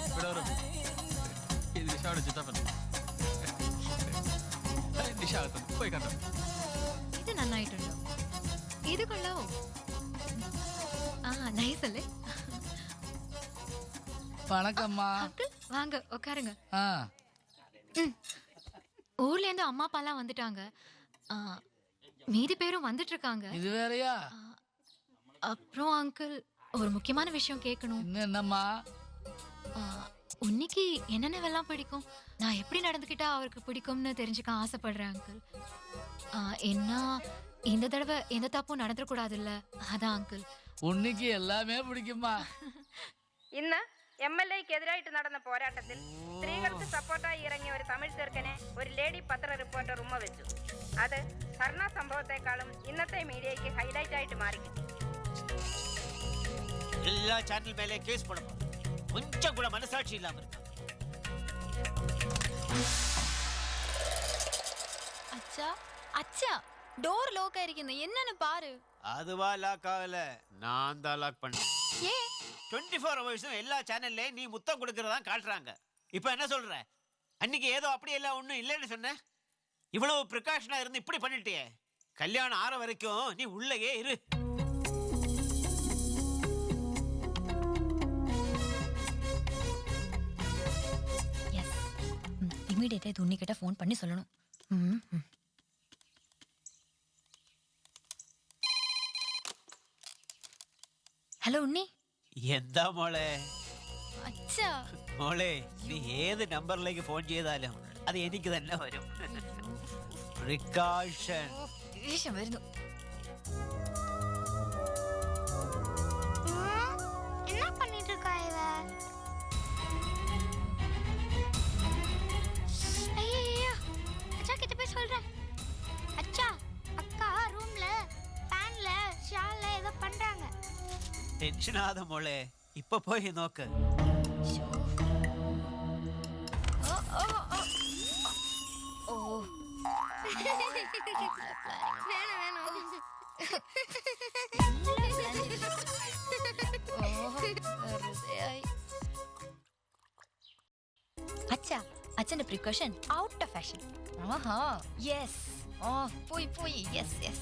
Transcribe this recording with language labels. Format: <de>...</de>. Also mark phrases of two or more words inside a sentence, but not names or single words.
<ml>വരും ഇത് നിഷാവിടെ ചിത്തപ്പൻ നിഷ അകത്തും പോയി കണ്ടോ ഇത് നന്നായിട്ടുണ്ടോ ഇത് കൊള്ളാവോ ആ നൈസ് അല്ലേ</ml> <ta>வணக்கம்மா அங்கிள் வாங்க உட்காருங்க ஆ ஊர்ல இருந்து அம்மா அப்பா எல்லாம் வந்துட்டாங்க ஆ, மீதி பேரும் வந்துட்டு இருக்காங்க இது வேறயா அப்புறம் அங்கிள் ஒரு முக்கியமான விஷயம் கேட்கணும் என்னம்மா உன்னிக்கு என்னென்னவெல்லாம் பிடிக்கும் நான் எப்படி நடந்துக்கிட்டா அவருக்கு பிடிக்கும்னு தெரிஞ்சுக்க ஆசைப்படுறேன் அங்கிள் என்ன இந்த தடவை எந்த தப்பும் நடந்துடக்கூடாதுல்ல அதான் அங்கிள் உன்னிக்கு எல்லாமே பிடிக்குமா</ta> <ml>ഇന്ന് MLA-ക്ക് എതിരായിട്ട് നടന്ന പോരാട്ടത്തിൽ സ്ത്രീകൾക്ക് സപ്പോർട്ടായി ഇറങ്ങിയ ഒരു തമിഴ് ചെറുക്കനെ ഒരു ലേഡി പത്ര റിപ്പോർട്ടർ ഉമ്മ വെച്ചു. അത് ഭരണ സംഭവത്തെക്കാളും ഇന്നത്തെ മീഡിയയ്ക്ക് ഹൈലൈറ്റ് ആയിട്ട് മാറി.</ml> <ta>எல்லா சேனல் மேலே கேஸ் போடணும். கொஞ்சம் கூட மனசாட்சி இல்லாம இருக்கு. அச்சா அச்சா</ta> <en>door lock</en> <ta>ஆயிருக்குன்னு என்னன்னு பாரு அதுவா லாக் ஆகல, நான் தான் லாக் பண்ணேன். ஏ 24 ஹவர்ஸும் எல்லா சேனல்லையும் நீ முத்தம் கொடுக்கறதா காட்டுறாங்க. இப்போ என்ன சொல்ற? அன்னைக்கு ஏதோ அப்படி எல்லாம் ஒன்றும் இல்லைன்னு சொன்ன. இவ்வளவு ப்ரிகாஷனா இருந்து இப்படி பண்ணிட்டியே. கல்யாணம் ஆற வரைக்கும் நீ உள்ளேயே இரு.</ta> <en>yes immediately</en> <ta>இது உன்னிக்கிட்ட ஃபோன் பண்ணி சொல்லணும் ഹലോ ഉണ്ണി</ta> <ml>എന്താ മോളെ? അച്ഛാ മോളെ, നീ ഏത് നമ്പറിലേക്ക് ഫോൺ ചെയ്താലും അത് എനിക്ക് തന്നെ വരും. പ്രിക്കാഷൻ. ദേഷ്യം വരുന്നു</ml> <ta>என்ன பண்ணிட்டு இருக்கா இவ? ஐயோ, அச்சா கிட்ட போய் சொல்றேன். அச்சா, அக்கா ரூம்ல ஃபேன்ல ஷால்ல ஏதோ பண்றாங்க.</ta> <ml>ടെൻഷൻ ആകാതെ മോളെ, ഇപ്പൊ പോയി നോക്ക്. ഓ അച്ഛാ അച്ഛന്റെ</ml> <en>precaution out of fashion</en> <ml>ആഹാ യെസ് ഓ പോയി പോയി</ml> <en>yes yes</en>